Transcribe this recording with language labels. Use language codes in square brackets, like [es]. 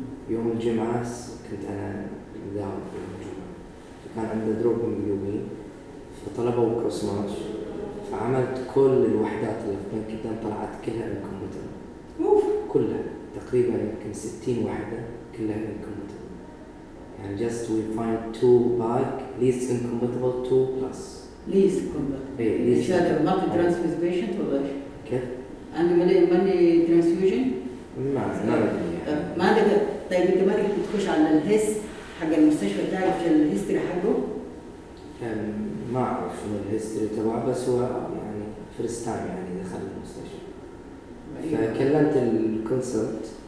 [ar] يوم الجمعة كنت انا مداوم في الجمعة، فكان عنده دروب هيمبلوبين فطلبوا كروسماش، فعملت كل الوحدات اللي في بنك الدم طلعت كلها من الكمبيوتر، كلها تقريبا يمكن 60 وحدة كلها من الكمبيوتر. [en] And just we find two bag least incompatible two plus least compatible. Yeah, least. Is that a transfusion patient or what? Okay. And when the transfusion? No. [ar] ما طيب أنت ما تقدر تخش على الهيس حق المستشفى تعرف شو الهيستري حقه؟ ما أعرف شو الهيستري تبعه، بس هو يعني first time يعني دخل المستشفى. فكلمت الكونسلت.